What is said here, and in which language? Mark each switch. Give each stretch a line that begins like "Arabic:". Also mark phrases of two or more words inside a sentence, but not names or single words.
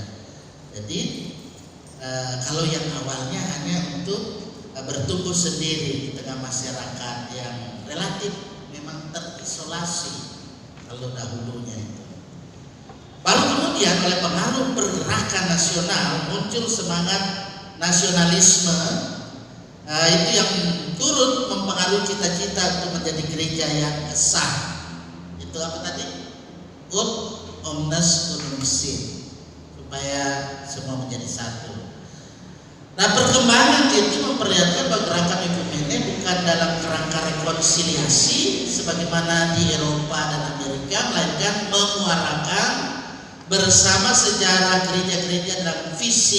Indonesian: Jadi kalau yang awalnya hanya untuk bertumbuh sendiri di tengah masyarakat yang relatif memang terisolasi kalau dahulunya itu. Baru kemudian oleh pengaruh pergerakan nasional muncul semangat nasionalisme, itu yang turut mempengaruhi cita-cita untuk menjadi gereja yang sah. Itu apa tadi?
Latin: Ut omnes unum sin,
Indonesian: supaya semua menjadi satu. Nah, perkembangan itu memperlihatkan bahwa gerakan ekumene bukan dalam kerangka rekonsiliasi sebagaimana di Eropa dan Amerika, melainkan memuarakan bersama sejarah gereja-gereja dalam visi.